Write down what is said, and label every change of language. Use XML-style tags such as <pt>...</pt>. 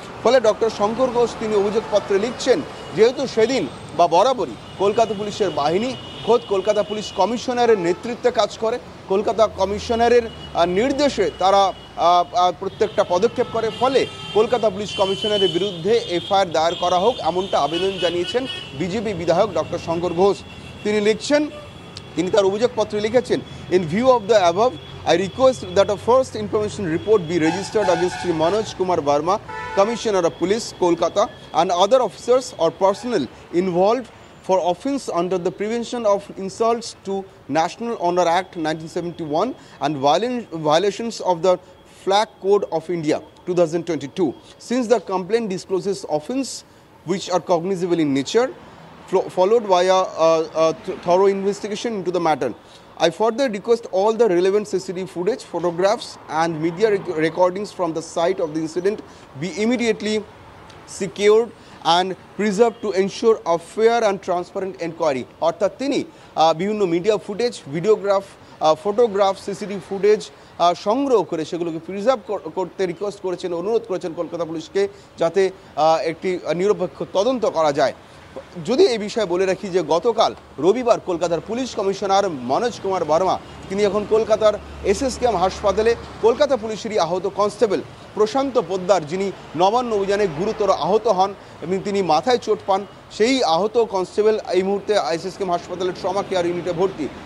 <bn>ফলে ডক্টর শঙ্কর ঘোষ তিনি অভিযোগপত্রে লিখছেন যেহেতু সেদিন বা বরাবরই কলকাতা পুলিশের বাহিনী খোদ কলকাতা পুলিশ কমিশনারের নেতৃত্বে কাজ করে, কলকাতা কমিশনারের নির্দেশে তারা প্রত্যেকটা পদক্ষেপ করে, ফলে কলকাতা পুলিশ কমিশনারের বিরুদ্ধে এফআইআর দায়ের করা হোক এমনটা আবেদন জানিয়েছেন বিজেপি বিধায়ক ডক্টর শঙ্কর ঘোষ। তিনি লিখছেন, তিনি তার অভিযোগপত্রে লিখেছেন,</bn> <en>In view of the above I request that a first information report be registered against Manoj Kumar Verma Commissioner of Police, Kolkata, and other officers or personnel involved for offence under the Prevention of Insults to National Honour Act 1971 and violations of the Flag Code of India 2022. Since the complaint discloses offence which are cognizable in nature, followed by a thorough investigation into the matter, I further request all the relevant CCTV footage, photographs and media recordings from the site of the incident be immediately secured and preserved to ensure a fair and transparent inquiry.</en> <bn>অর্থাৎ তিনি বিভিন্ন media footage, videograph, photograph, CCTV footage সংগ্রহ করে সেগুলোকে preserve করতে request করেছেন, অনুরোধ করেছেন কলকাতা পুলিশকে, যাতে একটি নিরপেক্ষ তদন্ত করা যায়। যদি এই বিষয়ে বলে রাখি যে গতকাল রবিবার কলকাতার পুলিশ কমিশনার মনোজ কুমার বর্মা তিনি এখন কলকাতার এসএসকেএম হাসপাতালে কলকাতা পুলিশেরই আহত কনস্টেবল প্রশান্ত পোদ্দার, যিনি নবান্ন অভিযানে গুরুতর আহত হন এবং তিনি মাথায় চোট পান, সেই আহত কনস্টেবল এই মুহূর্তে এসএসকেএম হাসপাতালের ট্রমা কেয়ার ইউনিটে ভর্তি।</bn>